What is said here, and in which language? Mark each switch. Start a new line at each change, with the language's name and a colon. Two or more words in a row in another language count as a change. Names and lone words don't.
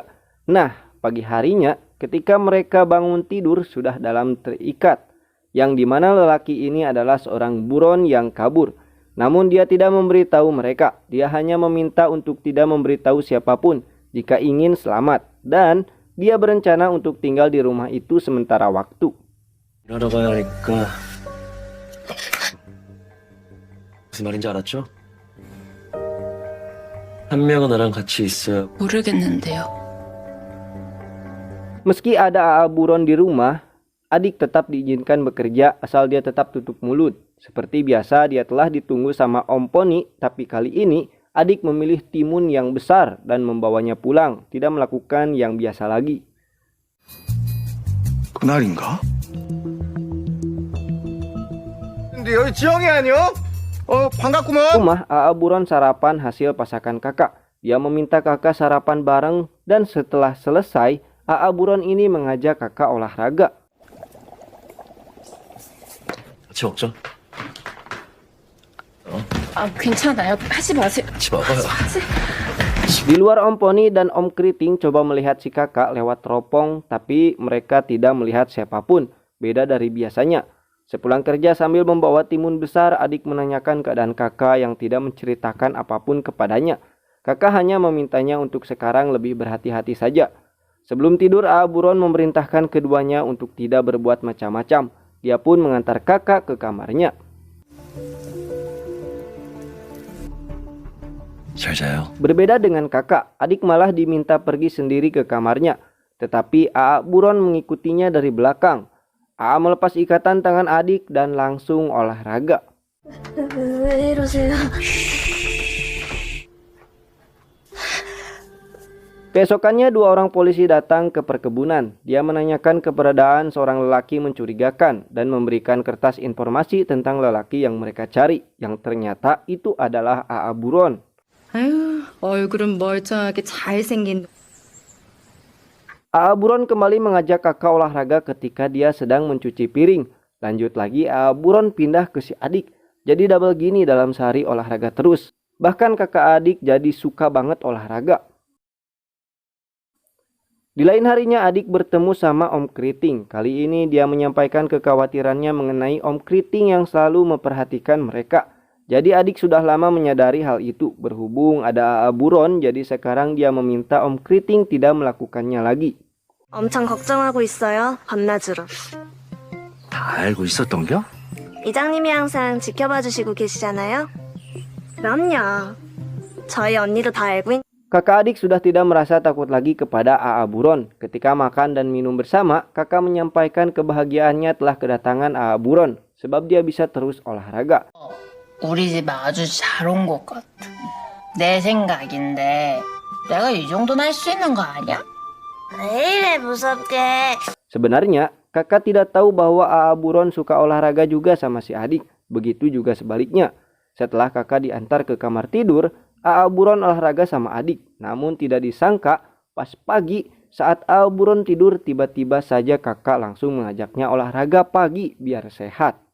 Indonesian: Nah, pagi harinya ketika mereka bangun tidur sudah dalam terikat, yang dimana lelaki ini adalah seorang buron yang kabur. Namun dia tidak memberitahu mereka, dia hanya meminta untuk tidak memberitahu siapapun jika ingin selamat. Dan dia berencana untuk tinggal di rumah itu sementara waktu.
Korean: 무슨 말인지 알았죠? 한 명은 나랑 같이 있어야. 모르겠는데요.
Indonesian: Meski ada AA buron di rumah, adik tetap diizinkan bekerja asal dia tetap tutup mulut. Seperti biasa dia telah ditunggu sama Om Poni, tapi kali ini adik memilih timun yang besar dan membawanya pulang, tidak melakukan yang biasa lagi.
Korean: 그날인가? 근데 여기 지영이 아니요? 반갑구만.
Indonesian: Rumah AA buron sarapan hasil pasakan kakak. Dia meminta kakak sarapan bareng dan setelah selesai, AA buron ini mengajak kakak olahraga.
Korean: 같이 먹자. 괜찮아요. 하지 마세요. 같이 먹어요.
Indonesian: Di luar Om Poni dan Om Kriting coba melihat si kakak lewat teropong, tapi mereka tidak melihat siapapun, beda dari biasanya. Sepulang kerja sambil membawa timun besar, adik menanyakan keadaan kakak yang tidak menceritakan apapun kepadanya. Kakak hanya memintanya untuk sekarang lebih berhati-hati saja. Sebelum tidur, AA buron memerintahkan keduanya untuk tidak berbuat macam-macam. Dia pun mengantar kakak ke kamarnya.
Korean: 잘 자요.
Indonesian: Berbeda dengan kakak, adik malah diminta pergi sendiri ke kamarnya. Tetapi AA buron mengikutinya dari belakang. AA melepas ikatan tangan adik dan langsung olahraga.
Korean: 왜 이러세요?
Indonesian: Keesokannya dua orang polisi datang ke perkebunan. Dia menanyakan keberadaan seorang lelaki mencurigakan dan memberikan kertas informasi tentang lelaki yang mereka cari, yang ternyata itu adalah A.A. Buron.
Korean: 아유, 얼굴은 멀쩡하게 잘생긴.
Indonesian: A.A. Buron kembali mengajak kakak olahraga ketika dia sedang mencuci piring. Lanjut lagi A.A. Buron pindah ke si adik. Jadi double gini dalam sehari olahraga terus. Bahkan kakak adik jadi suka banget olahraga. Di lain harinya adik bertemu sama Om Kriting. Kali ini dia menyampaikan kekhawatirannya mengenai Om Kriting yang selalu memperhatikan mereka. Jadi adik sudah lama menyadari hal itu. Berhubung ada A.A. Buron, jadi sekarang dia meminta Om Kriting tidak melakukannya lagi.
Korean: 엄청 걱정하고 있어요. 밤낮으로. 다 알고 있었던 겨? 이장님이 항상 지켜봐 주시고 계시잖아요. 그럼요. 저희 언니도 다 알고
Indonesian: Kakak adik sudah tidak merasa takut lagi kepada A.A. Buron. Ketika makan dan minum bersama, kakak menyampaikan kebahagiaannya telah kedatangan A.A. Buron. Sebab dia bisa terus olahraga.
Korean: 우리 집 아주 잘 온 것 같아. 내 생각인데 내가 이 정도는 할 수 있는 거 아니야? 왜 이래 무섭게.
Indonesian: Sebenarnya, kakak tidak tahu bahwa A.A. Buron suka olahraga juga sama si adik. Begitu juga sebaliknya. Setelah kakak diantar ke kamar tidur, A.A. Buron olahraga sama adik. Namun tidak disangka, pas pagi saat A.A. Buron tidur, tiba-tiba saja kakak langsung mengajaknya olahraga pagi biar sehat.